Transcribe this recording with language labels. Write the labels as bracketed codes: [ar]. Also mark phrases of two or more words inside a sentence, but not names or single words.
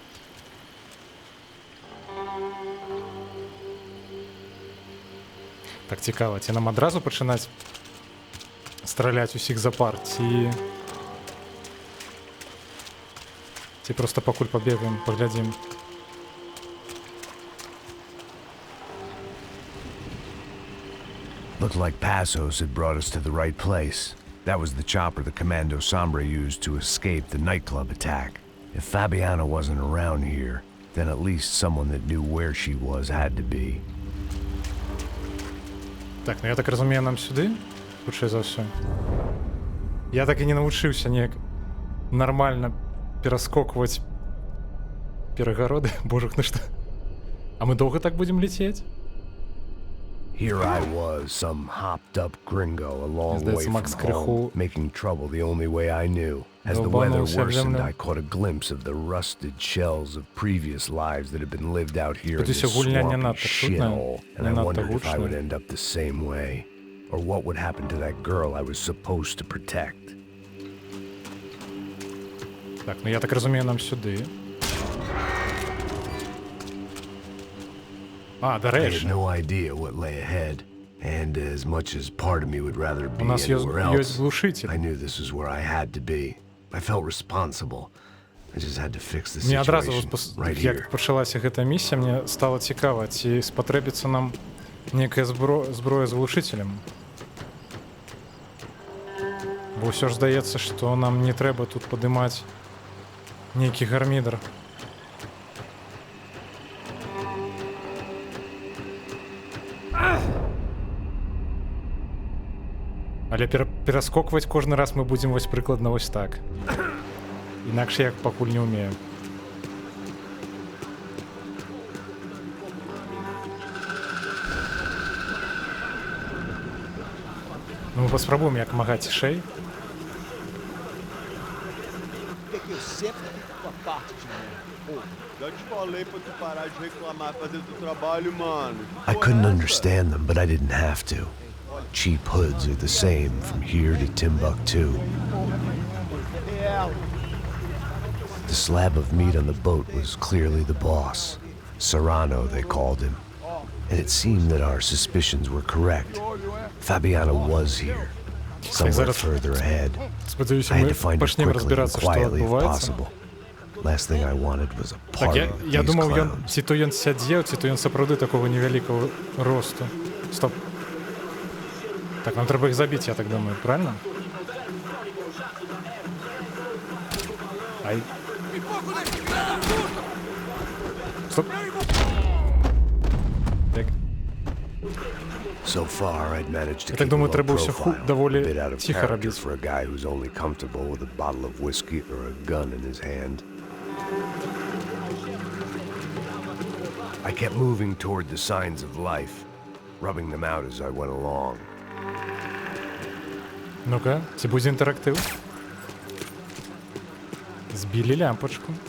[be] Так цікава, ці нам адразу пачынаць страляць усіх запар, ці проста пакуль пабегаем, паглядзім. [en] Looked like Passos had brought us to the right place. That was the chopper the Commando Sombra used to escape the nightclub attack. If Fabiana wasn't around here, then at least someone that knew where she was had to be. [be] Так, ну я так разумею, нам сюды, хутчэй за ўсё. Я так і не навучыўся неяк нармальна пераскокваць перагароды. Божух, ну што? А мы доўга так будзем лецець? [en] Here I was, some hopped-up gringo a long way from home, making trouble the only way I knew. As the weather worsened, I caught a glimpse of the rusted shells of previous lives that had been lived out here in this swampy shithole, and I wondered if I would end up the same way, or what would happen to that girl I was supposed to protect. [be] Так, ну я так разумею, нам сюди. [en] I had no idea what lay ahead, and as much as part of me would rather be anywhere else, I knew this is where I had to be. I felt responsible. I just had to fix the situation right here. [be] Як пачалася гэта місія, мне стало цікава, ці спатрэбіцца нам некая зброя з глушителем. Бо ўсё ж здаецца, што нам не трэба тут падымаць нейкі гармідар. Але пераскокваць кожны раз мы будзем вось прыкладна вось так. Інакш я пакуль не ўмею. Ну, мы паспрабуем як мага цішэй. [en] I couldn't understand them, but I didn't have to. Cheap hoods are the same from here to Timbuktu. The slab of meat on the boat was clearly the boss. Serrano, they called him. And it seemed that our suspicions were correct. Fabiana was here, somewhere further ahead. I had to find her quickly and quietly if possible. Last thing I wanted was a party of these clowns. [be] Ці то ён сядзеў, ці то ён сапраўды такого невялікого росту. Стоп. Так, нам трэба іх забіць, я так думаю, правильно? Ай. Стоп. Так. [en] So far, I'd managed to [be] Я так [en] keep a [be] думаю, [en] low [be] трэба ўсё [en] profile, a [be] даволі [en] bit out of [be] ціха [en] character [be] рабіць. [en] for a guy who's only comfortable with a bottle of whiskey or a gun in his hand. I kept moving toward the signs of life, rubbing them out as I went along. [be] Ну-ка, ці будзе інтэрактыў? Збілі лямпачку.